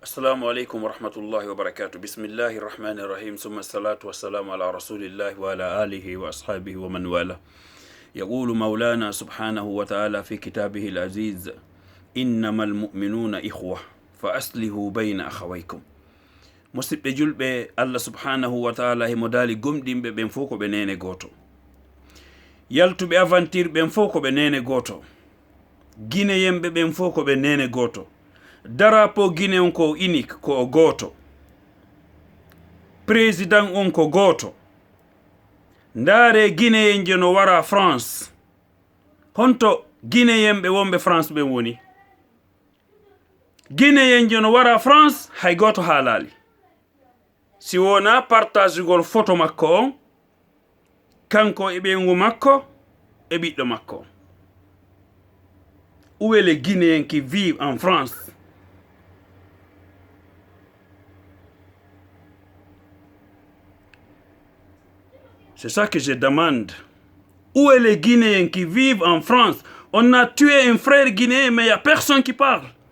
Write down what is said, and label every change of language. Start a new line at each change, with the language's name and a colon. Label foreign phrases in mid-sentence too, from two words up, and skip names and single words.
Arabic: السلام عليكم ورحمة الله وبركاته. بسم الله الرحمن الرحيم. ثم الصلاة والسلام على رسول الله وعلى آله وأصحابه ومن والاه. يقول مولانا سبحانه وتعالى في كتابه العزيز: إنما المؤمنون إخوة فأصلحوا بين أخويكم.
Fula: musidɓe julɓe Allah
Arabic: سبحانه وتعالى
Fula: himo daali gomɗinɓe ɓen fof ko ɓe nene goto, yaltuɓe aventure ɓen fof ko ɓe nene goto, guinéyenɓe ɓen fof ko ɓe nene goto, darapo guiné on ko unique ko o goto, président on ko goto. ndaare guinéyen je no wara France, honto guinéyenɓe wonɓe France ɓen woni? guinéyen je no wara France hay goto haalali, si wona partagegol photo makko on, kanko e ɓengu makko e ɓiɗɗo makko.
French: Où est les Guinéens qui vivent en France? C'est ça que je demande. Où est les Guinéens qui vivent en France? On a tué un frère guinéen, mais il n'y a personne qui parle.